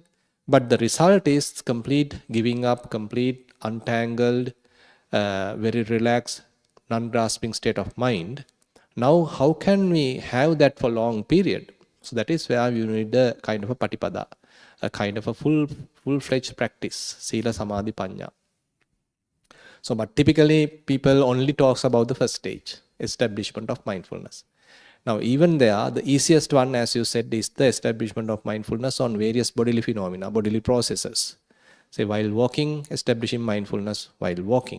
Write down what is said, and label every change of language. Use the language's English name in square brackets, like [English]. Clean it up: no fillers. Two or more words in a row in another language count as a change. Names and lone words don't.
[English] But the result is complete giving up, complete untangled, very relaxed, non-grasping state of mind. Now, how can we have that for long period? So that is where you need a kind of a patipada, a kind of a full-fledged practice, [Pali] sila, samadhi, panya. [English] So, but typically people only talks about the first stage, establishment of mindfulness. Now, even there, the easiest one, as you said, is the establishment of mindfulness on various bodily phenomena, bodily processes. Say, while walking, establishing mindfulness while walking.